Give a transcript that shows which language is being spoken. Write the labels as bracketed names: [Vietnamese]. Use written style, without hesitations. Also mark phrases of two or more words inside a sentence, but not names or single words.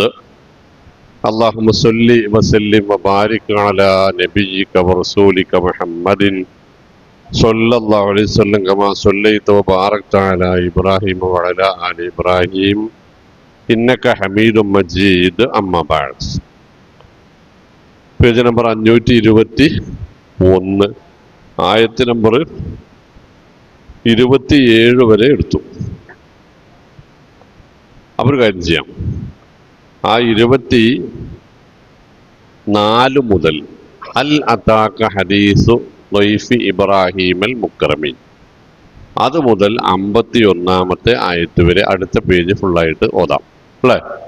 [Arabic] اللهم صل وسلم وبارك على نبيك ورسولك محمد صلى الله عليه وسلم كما صليت وباركت على إبراهيم وعلى آل إبراهيم إنك حميد مجيد. أما بعد. [Malayalam] പേജ് നമ്പർ 521, ആയത്ത് നമ്പർ 27 വരെ എടുത്തു. അവർ കാര്യം ചെയ്യാം. ആ 24 മുതൽ [Arabic] هل أتاك حديث ضيف إبراهيم المكرمين, [Malayalam] അത് മുതൽ 51-ാമത്തെ ആയത്ത് വരെ അടുത്ത പേജ് ഫുള്ളായിട്ട് ഓതാം അല്ലേ?